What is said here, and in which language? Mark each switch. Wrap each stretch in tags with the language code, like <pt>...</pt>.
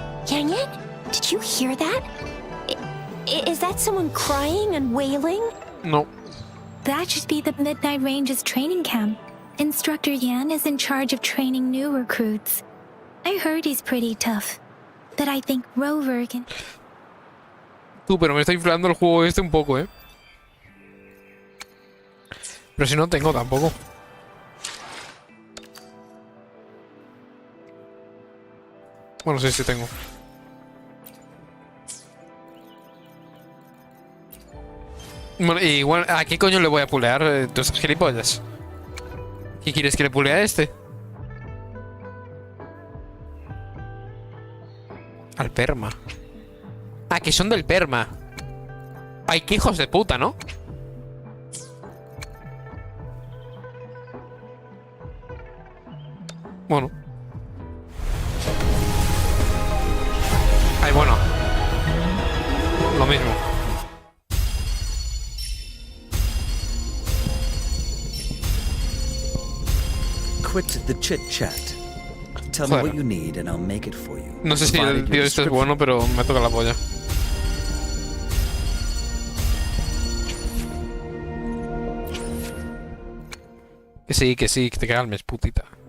<en>Yang Yang, did you hear that? Is that someone crying and wailing? No. That should be the Midnight Ranges training camp. Instructor Yan is in charge of training new recruits. I heard he's pretty tough. that I think Rover can...</en> <es>Tú, pero me está inflando el juego este un poco, ¿eh? Pero si no tengo tampoco. Bueno, sí tengo. Bueno, igual, ¿a qué coño le voy a pulear? ¿Tú estás gilipollas? ¿Qué quieres que le pulee a este? Al perma. Ah, que son del perma. Ay, qué hijos de puta, ¿no? Bueno. Ay, bueno. Lo mismo.</es> <en>Quit the chit-chat. Tell me what you need and I'll make it for you.</en> <es>No sé si el tío este es bueno, pero me toca la polla. Que sí, que te calmes, putita.</es>